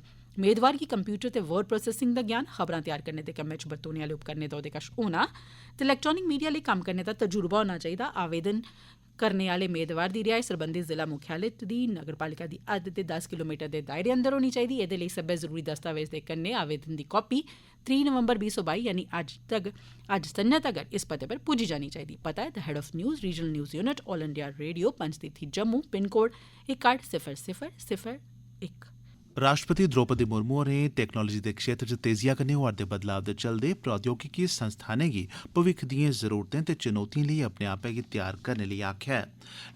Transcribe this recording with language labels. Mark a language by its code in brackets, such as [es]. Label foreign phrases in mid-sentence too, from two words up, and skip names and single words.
[doi] मेदवार गी कंप्यूटर ते वर्ड प्रोसेसिंग दा ज्ञान, खबरां तैयार करने दे कम्मै च बरतोने आले उपकरणें दा ओहदे कश होना ते इलैक्ट्रानिक मीडिया लेई कम्म करने दा तजुर्बा होना चाहिदा। आवेदन करने आले मेदवार दी रिहायश सरबंधित जिला मुख्यालय दी नगरपालिका दी हद ते 10 किलोमीटर दे दायरे अंदर होनी चाहिदी। एह्दे लेई सब्बै जरूरी दस्तावेज दे कन्नै आवेदन दी कापी 3 नवंबर 2022 यानी अज्ज संझा तगर इस पते पर पुज्जी जानी चाहिदी। पता ऐ [en] The Head of News Regional News Unit All India Radio Panchtirthi Jammu PIN code 610001. [doi] राष्ट्रपति द्रौपदी मुर्मू होरें टेक्नोलाजी दे क्षेत्र च तेजिया कन्नै होआ'रदे बदलाव दे चलदे प्रौद्योगिकी संस्थानें गी भविक्ख दिएं जरूरतें ते चुनौतिएं लेई अपने आपै गी त्यार करने लेई आखेआ ऐ।